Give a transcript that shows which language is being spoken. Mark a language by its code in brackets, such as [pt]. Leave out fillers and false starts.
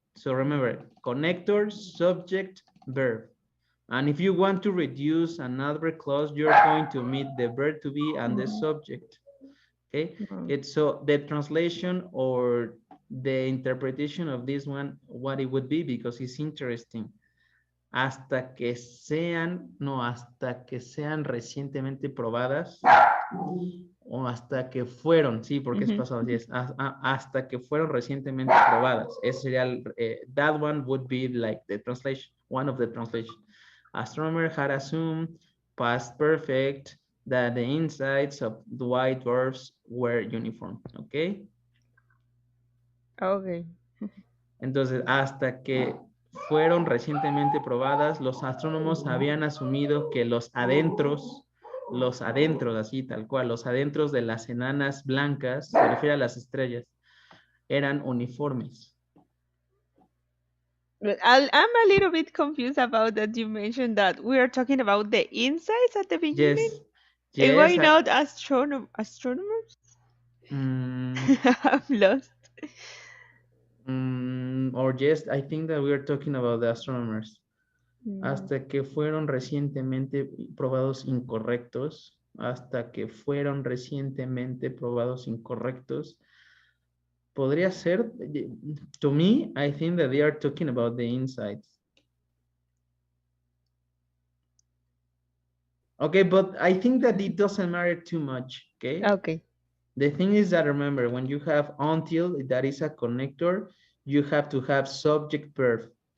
[en] So remember, connector, subject, verb. And if you want to reduce another clause, you're going to meet the verb to be and the Mm-hmm. subject. Okay, Mm-hmm. it's so the translation or the interpretation of this one, what it would be, because it's interesting. [es] Hasta que sean, no, hasta que sean recientemente probadas o hasta que fueron, sí, porque es pasado, sí, es hasta que fueron recientemente probadas. Ese sería, [en] that one would be like the translation, one of the translation. Astronomer had assumed past perfect that the insides of the white dwarfs were uniform, ¿ok? Okay. [es] Entonces, hasta que fueron recientemente probadas, los astrónomos habían asumido que los adentros, así tal cual, los adentros de las enanas blancas, se refiere a las estrellas, eran uniformes. [en] But I'm a little bit confused about that you mentioned that we are talking about the insights at the beginning. Yes, And why not astronomers? mm, I'm lost. or yes, I think that we are talking about the astronomers. Mm, [es] Hasta que fueron recientemente probados incorrectos, hasta que fueron recientemente probados incorrectos. Podría ser, [en] to me, I think that they are talking about the insights. Okay, but I think that it doesn't matter too much, okay? okay. The thing is that remember, when you have until, that is a connector, you have to have subject verb.